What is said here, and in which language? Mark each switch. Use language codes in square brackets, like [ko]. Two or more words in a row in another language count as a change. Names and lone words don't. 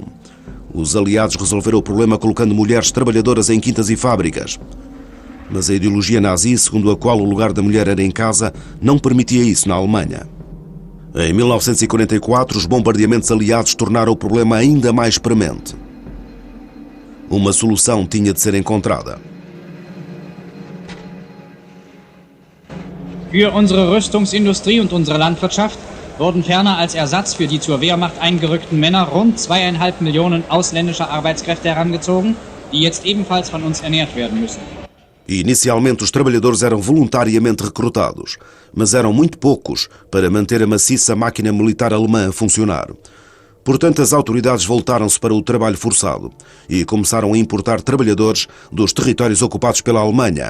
[pt] Os aliados resolveram o problema colocando mulheres trabalhadoras em quintas e fábricas. Mas a ideologia nazi, segundo a qual o lugar da mulher era em casa, não permitia isso na Alemanha. Em 1944, os bombardeamentos aliados tornaram o problema ainda mais premente. Uma solução tinha de ser encontrada. [de] Für unsere Rüstungsindustrie und unsere Landwirtschaft wurden ferner als Ersatz für die zur Wehrmacht eingerückten Männer rund 2,5 Millionen ausländischer Arbeitskräfte herangezogen, die jetzt ebenfalls von uns ernährt werden müssen. [pt] Inicialmente, os trabalhadores eram voluntariamente recrutados, mas eram muito poucos para manter a maciça máquina militar alemã a funcionar. Portanto, as autoridades voltaram-se para o trabalho forçado e começaram a importar trabalhadores dos territórios ocupados pela Alemanha.